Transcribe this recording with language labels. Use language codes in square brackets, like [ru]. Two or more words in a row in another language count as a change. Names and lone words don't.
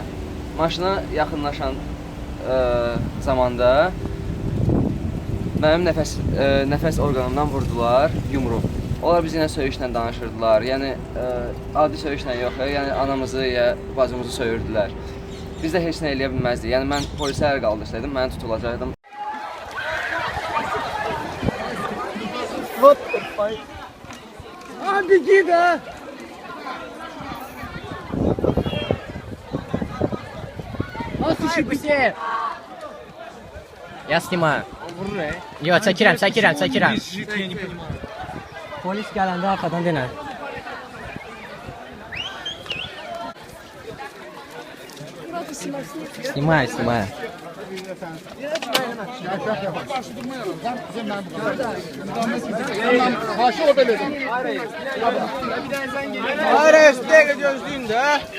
[az] Maşına yaxınlaşan zamanda mənim nəfəs orqanımdan vurdular yumruq. Onlar biz yenə söyüşlə danışırdılar, yəni adi söyüşlə yox, yəni anamızı ya bacımızı söyürdülər. Biz də heç nə eləyə bilməzdik. Yəni mən polisə əl qaldırsaydım, mən tutulacaqdım. [en] What the fuck? [tr] Hadi git ha. [ru] Слушай, я снимаю. [tr] Yok, [az] çəkirəm. Polis gələndə arxadan denə. [ru] Снимаю. [tr] Hayır, üstüne gözlüğün de.